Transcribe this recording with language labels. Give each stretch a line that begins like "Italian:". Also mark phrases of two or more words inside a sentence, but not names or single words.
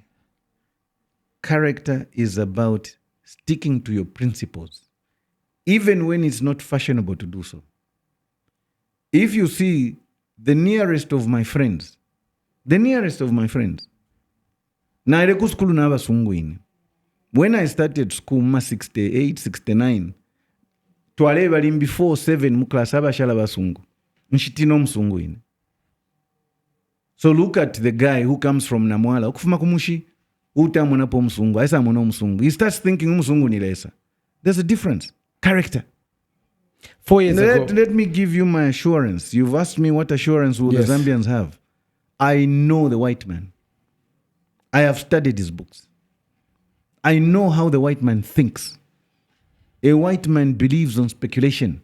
English: Character is about sticking to your principles, even when it's not fashionable to do so. If you see the nearest of my friends, when I started school, 68, 69,
Bemba: twale bali before 7 muklasa abashala basungu nshitino msungu ine.
English: So look at the guy who comes from Namwala
Bemba: okufuma kumushi utamona po msungu aisa mona msungu,
English: he starts thinking
Bemba: msungu ni lesa.
English: There's a difference. Character. 4 years ago, let me give you my assurance. You've asked me what assurance will the Zambians have. I know the white man. I have studied his books. I know how the white man thinks. A white man believes on speculation.